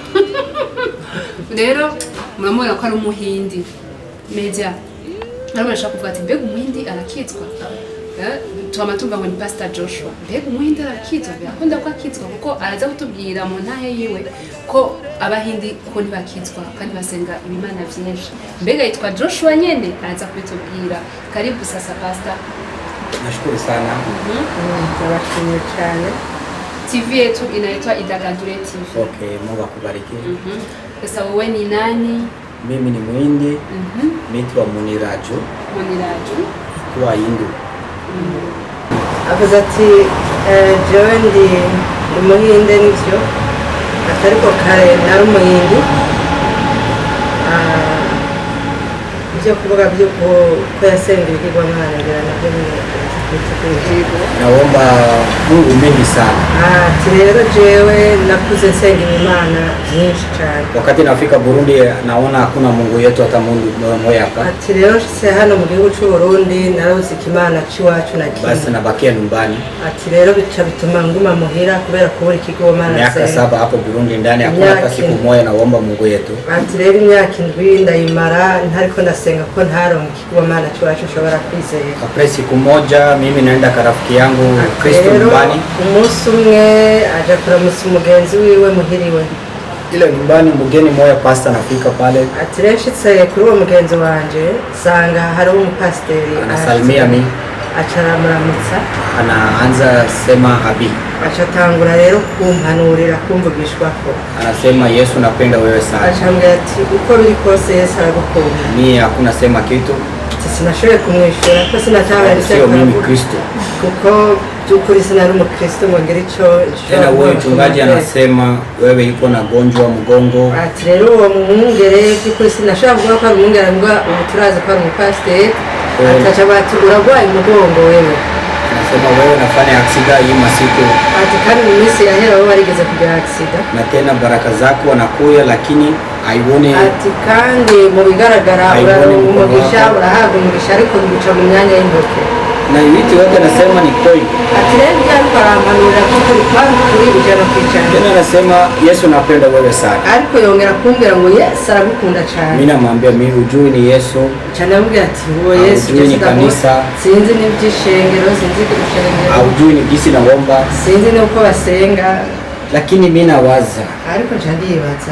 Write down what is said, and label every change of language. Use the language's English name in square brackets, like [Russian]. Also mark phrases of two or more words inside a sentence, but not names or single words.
[Rundi] Rero muramubona ko ari umuhindi media naro bashaka kuvuga ati mbega umuhindi arakitswa twama tumva ngo ni Pastor Joshua, mbega umuhindi arakitswa birakunda ko akitswa kuko araza kutubwira mu ntahe yiwe ko abahindi ko ntibakitswa kandi basenga ibimana byinshi. Mbega yitwa Joshua nyene araza kubitubwira. [Swahili] Karibu sasa Pastor. Nashukuru sana. [Rundi] Ndabashimiye cyane. [Swahili] TV yetu inaitwa Idagadure TV. Okay, Mungu akubariki. Sasa wewe ni nani? Mimi ni Muhindi. Naitwa Muniraju. Muniraju. Kwa Hindu. [Rundi] Avuze ati jewe ndi umuhinde nivyo atariko kare nari umuhindi. Ibyo kuvuga by'uko yasenga ibigirwamana ngira nabyo [Swahili] naomba Mungu mengi sana. [Rundi] Rero jewe nakuze nsenga imana nyinshi cyane. [Swahili] Wakati nafika Burundi naona hakuna Mungu yetu hata Mungu mmoja hapa. [Rundi] Rero nshitse hano mu gihugu cy'u Burundi naruzi imana cy'iwacu na kimwe. [Swahili] Basi nabakia nyumbani. [Rundi] Rero bica bituma nguma muhira kubera kubura ikigomana. [Swahili] Miaka 7 hapo Burundi ndani hakuna hata siku moja naomba Mungu yetu. [Rundi] Rero imyaka 7 ndayimara ntariko ndasenga ko ntaronka ikigomana cy'iwacu nshobora kwizera. [Swahili] Après siku moja mimi naenda kwa rafiki yangu Kristo nyumbani. [Rundi] Umunsi umwe aja kuramutsa umugenzi wiwe muhiriwe. [Swahili] Ile nyumbani mgeni moja pastor nafika pale. [Rundi] Rero nshitse kuri uwo mugenzi wanje sanga hari umupasiteri [Swahili] anasalimia mimi. [Rundi] Acaramutsa [Swahili] Anaanza sema abi. [Rundi] Acatangura rero kumpanurira kumvugishwako. [Swahili] Anasema Yesu napenda wewe sana. [Rundi] Acambwira ati uko biri kose Yesu aragukunda. [Swahili] Mimi hakuna sema kitu. [Rundi] Sinashoboye kumwishyura ko sinatabaye [Swahili] sio mimi Kristo. [Rundi] Kuko by'ukuri sinari umukristo ngo ngire icyo [Swahili] tena. Wewe mchungaji anasema wewe iko na gonjwa mgongo. [Rundi] Ati rero uwo mwungere by'ukuri sinashobora kuvuga ko ari umwungere mbwa ubu turazi ko ari umupasiteri. Ataca bati uragwaye umugongo wewe. [Swahili] Anasema wewe nafanya aksida hii masiku. [Rundi] Ati kandi mu minsi yahera wowe warigeze kugira aksida. [Swahili] Na tena baraka zako wanakuya lakini haione. [Rundi] Ati kandi mu bigaragara umugisha urahabwa umugisha ariko ntibica mu myanya y'intoke. [Swahili] Na ibiti wote nasema ni kweli. [Rundi] Ati rero byariko arampanurira kuko kandi kuri ijana ku ijana. [Swahili] Tena anasema Yesu napenda wewe sana. [Rundi] Ariko yongera kumbwira ngo Yesu aragukunda cyane. [Swahili] Mimi namwambia mimi ujui ni Yesu. [Rundi] Cyane ambwira ati uwo Yesu [Swahili] ni kanisa. [Rundi] Sinzi n'ibyishengero, sinzi kurushengero. [Swahili] Ujui ni gisi naomba. [Rundi] Sinzi nuko basenga. [Swahili] Lakini mimi nawaza. [Rundi] Ariko ndibaza.